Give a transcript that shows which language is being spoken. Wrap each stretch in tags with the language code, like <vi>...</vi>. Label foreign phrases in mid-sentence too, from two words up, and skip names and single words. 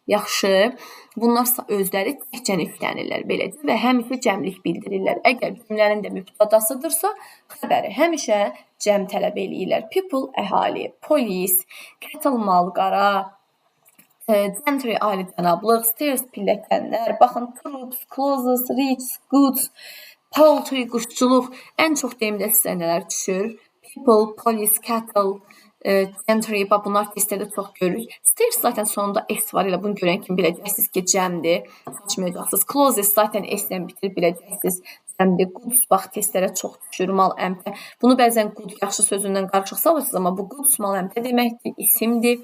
<az>Yaxşı, bunlar özləri təkcə yüklənirlər belədir və həmişə cəmlik bildirirlər. Əgər cümlənin də mübtədasıdırsa, xəbəri həmişə cəm tələb eləyirlər.</az> <en>People əhali, police, cattle mal-qara, gentry ali-cənablıq, stairs pilləkənlər, baxın troops, clothes, rich, goods,</en> <az>poultry quşçuluq. Ən çox deyimdə sizə nələr düşür?</az> <en>People, police, cattle, gentry,</en> <az>bunlar testlərdə çox görürük. Stairs zaten sonunda S var, elə bunu görən kimi biləcəksiniz ki, cəmdir, açmayacaqsınız. Clothes zaten S-lə bitir, biləcəksiniz cəmdir. Goods, bax, testlərə çox düşür, mal, əmtə. Bunu bəzən good, yaxşı sözündən qarışıq salırsınız, amma bu goods, mal, əmtə deməkdir, isimdir.</az>